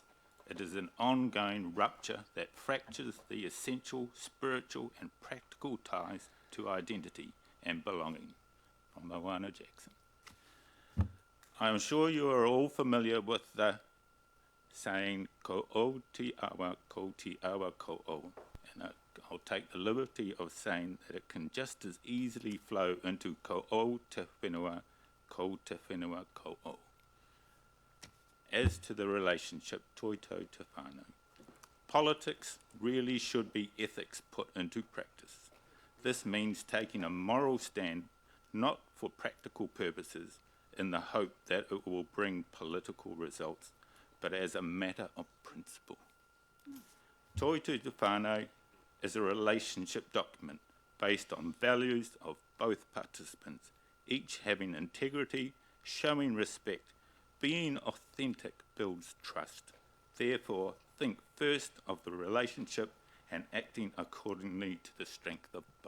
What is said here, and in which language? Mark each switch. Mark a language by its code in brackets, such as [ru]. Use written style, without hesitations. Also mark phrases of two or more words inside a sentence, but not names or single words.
[en] It is an ongoing rupture that fractures the essential spiritual and practical ties to identity and belonging. From Moana Jackson. I am sure you are all familiar with the saying, [mi] ko o te awa, ko te awa ko o. [en] And I'll take the liberty of saying that it can just as easily flow into [mi] ko o te whenua, ko te whenua ko o. [en] As to the relationship [mi] toito te whānau, [en] politics really should be ethics put into practice. This means taking a moral stand, not for practical purposes, in the hope that it will bring political results, but as a matter of principle. [mi] Toito te whānau [en] is a relationship document based on values of both participants, each having integrity, showing respect. Being authentic builds trust. Therefore, think first of the relationship and acting accordingly to the strength of both.